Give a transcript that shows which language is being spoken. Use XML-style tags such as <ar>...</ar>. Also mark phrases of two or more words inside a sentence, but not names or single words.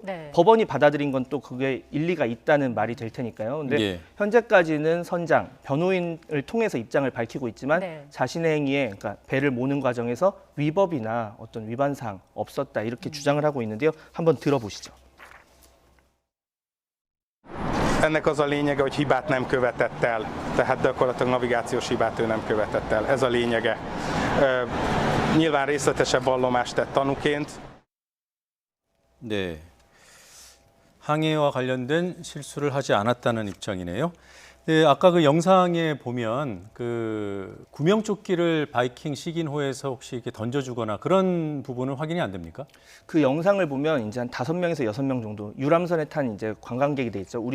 <ko>네. 법원이 받아들인 건 또 그게 일리가 있다는 말이 될 테니까요. 근데 예. 현재까지는 선장, 변호인을 통해서 입장을 밝히고 있지만 네. 자신의 행위에 그러니까 배를 모는 과정에서 위법이나 어떤 위반 사항 없었다 이렇게 주장을 하고 있는데요. 한번 들어보시죠.</ko> <hu>Ennek az a lényege, hogy hibát nem követett el, tehát gyakorlatilag navigációs hibát ő nem követett el. Ez a lényege. Nyilván részletesebb vallomást tett tanúként.</hu> <ko>네. 항해와 관련된 실수를 하지 않았다는 입장이네요. 네, 아까 그 영상에 보면 그 구명조끼를 바이킹 시긴호에서 혹시 이렇게 던져주거나 그런 부분은 확인이 안 됩니까? 그 영상을 보면 이제 한 5명에서 6명 정도 유람선에 탄 이제 관광객이 돼 있죠.</ko>